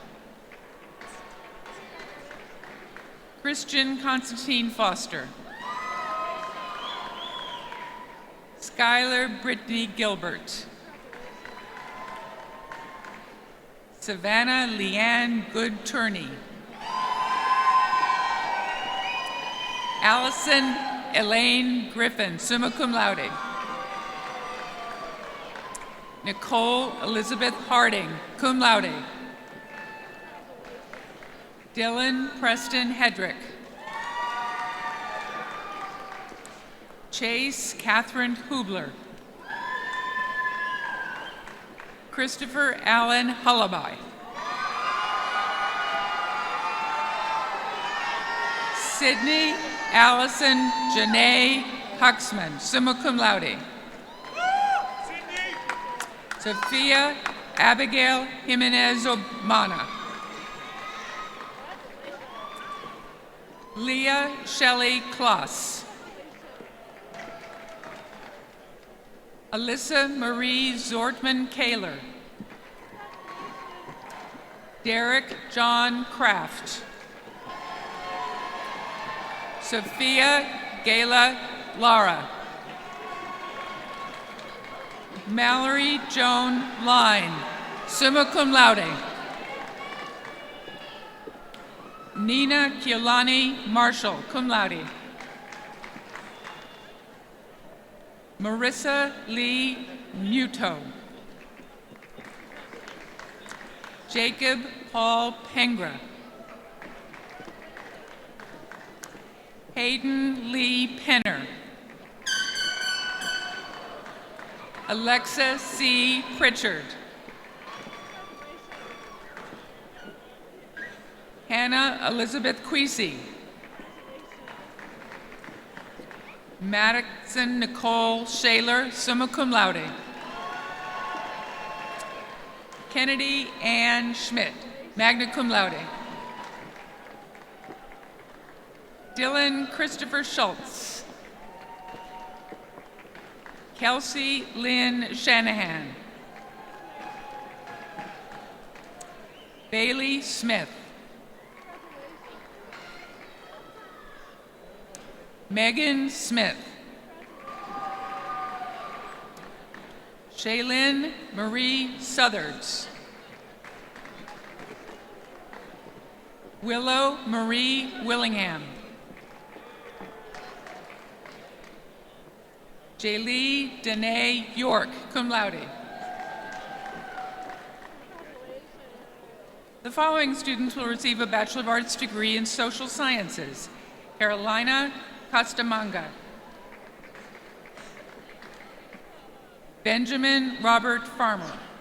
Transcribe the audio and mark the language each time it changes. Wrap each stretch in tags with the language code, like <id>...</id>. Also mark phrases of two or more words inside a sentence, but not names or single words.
<en>Christian Constantine Foster. Skylar Brittany Gilbert. Savannah Leanne Good Turney. Allison Elaine Griffin,</en> <la>summa cum laude.</la> <en>Nicole Elizabeth Harding,</en> <la>cum laude.</la> <en>Dylan Preston Hedrick. Chase Catherine Hubler. Christopher Allen Hullaby. Sydney Allison Janae Huxman,</en> <la>summa cum laude.</la> <en>Sophia Abigail Jimenez Omana. Leah Shelley Kloss. Alyssa Marie Zortman Kaler. Derek John Kraft. Sophia Gayla Lara. Mallory Joan Line,</en> <la>summa cum laude.</la> <en>Nina Kiolani Marshall,</en> <la>cum laude.</la> <en>Marissa Lee Muto. Jacob Paul Pengra. Hayden Lee Penner. Alexa C. Pritchard. Hannah Elizabeth Queasy. Madison Nicole Shaler,</en> <la>summa cum laude.</la> <en>Kennedy Ann Schmidt,</en> <la>magna cum laude.</la> <en>Dylan Christopher Schultz. Kelsey Lynn Shanahan. Bailey Smith. Megan Smith. Shaylin Marie Southards. Willow Marie Willingham. Jaylee Danae York,</en> <la>cum laude.</la> <en>The following students will receive a Bachelor of Arts degree in Social Sciences. Carolina Costamanga. Benjamin Robert Farmer.</en>